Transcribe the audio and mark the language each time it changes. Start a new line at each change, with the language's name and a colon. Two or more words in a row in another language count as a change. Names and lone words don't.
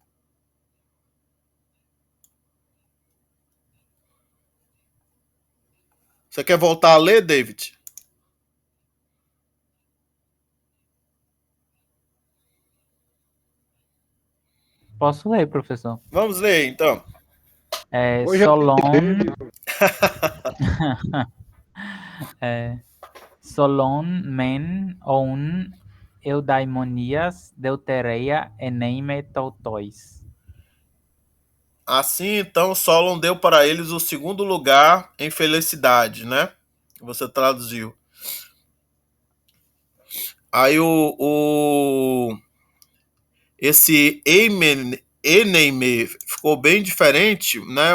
Portuguese: Você quer voltar a ler, David? Posso ler, professor? Vamos ler, então. Hoje
Greek: Σόλων, Σόλων μὲν ὦν εὐδαιμονίης δευτερεῖα ἔνεμε τούτοις.
Portuguese: Assim, então, Solon deu para eles o segundo lugar em felicidade, né? Você traduziu. Aí esse eneime ficou bem diferente, né?